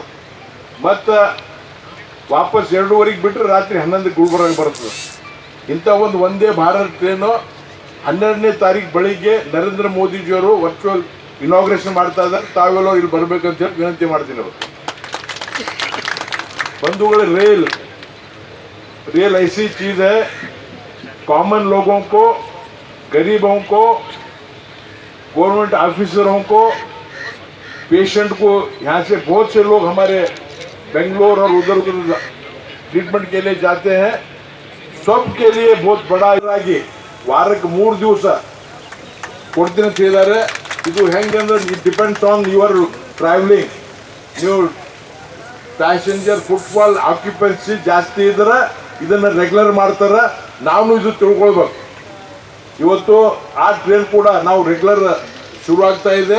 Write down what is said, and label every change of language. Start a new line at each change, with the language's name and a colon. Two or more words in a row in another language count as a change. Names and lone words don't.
Kannada: ಮತ್ತು ವಾಪಸ್ 2:15 ಬಿಟ್ಟರೆ ರಾತ್ರಿ 11 ಗುಲ್ಬರ್ಗ ಬರ್ತದೆ. ಇಂಥ ಒಂದು ವಂದೇ ಭಾರತ್ ಟ್ರೈನು 12ನೇ ತಾರೀಕು ಬೆಳಿಗ್ಗೆ ನರೇಂದ್ರ ಮೋದಿಜಿಯವರು
English: virtual inauguration
Kannada: ಮಾಡ್ತಾ ಇದ್ದಾರೆ. ತಾವೆಲ್ಲೋ ಇಲ್ಲಿ ಬರಬೇಕಂತ ಹೇಳಿ ವಿನಂತಿ ಮಾಡ್ತೀನಿ. ಅವರು ಬಂಧುಗಳ
Hindi: रेल ऐसी चीज़ है, कॉमन लोगों को, गरीबों को,
English: government officers
Hindi: को, पेशेंट को, यहाँ से बहुत से लोग हमारे बेंगलोर और उधर ट्रीटमेंट के लिए जाते हैं. सबके लिए बहुत बड़ा आगे
Kannada: ವಾರಕ್ಕೆ 3 ದಿವಸ ಕೊಡ್ತೀನಿ ಅಂತ ಹೇಳಿದ್ದಾರೆ. ಇದು ಹೆಂಗಂದ್ರೆ
English: it depends on your travelling.
Kannada: ನೀವು
English: passenger footfall occupancy
Kannada: ಜಾಸ್ತಿ ಇದ್ರೆ ಇದನ್ನು ರೆಗ್ಯುಲರ್ ಮಾಡ್ತಾರೆ. ನಾವು ಇದು ತಿಳ್ಕೊಳ್ಬೇಕು. ಇವತ್ತು ಆ ಟ್ರೈನ್ ಕೂಡ ನಾವು ರೆಗ್ಯುಲರ್ ಶುರುವಾಗ್ತಾ ಇದೆ.